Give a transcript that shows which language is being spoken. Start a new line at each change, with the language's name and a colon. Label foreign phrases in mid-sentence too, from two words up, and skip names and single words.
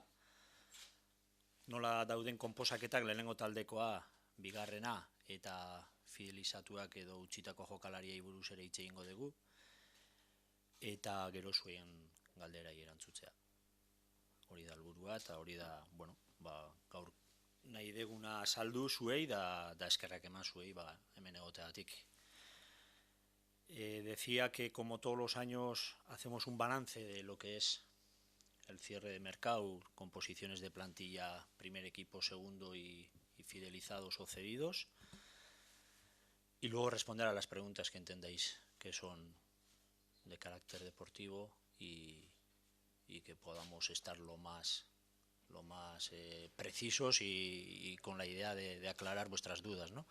Basque: Nola dauden konposaketak lehenengo taldekoa bigarrena eta fidelizatuak edo utzitako jokalariei buruz ere hitz egingo dugu. Eta gero zuen galderai erantzutzea. Hori da helburua eta hori da, gaur nahi deguna saldu zuei da eskerrak eman zuei hemen egoteagatik.
Spanish: Decía que como todos los años hacemos un balance de lo que es el cierre de mercado, con posiciones de plantilla, primer equipo, segundo y fidelizados o cedidos, y luego responder a las preguntas que entendáis que son de carácter deportivo y que podamos estar lo más precisos y con la idea de aclarar vuestras dudas, ¿no?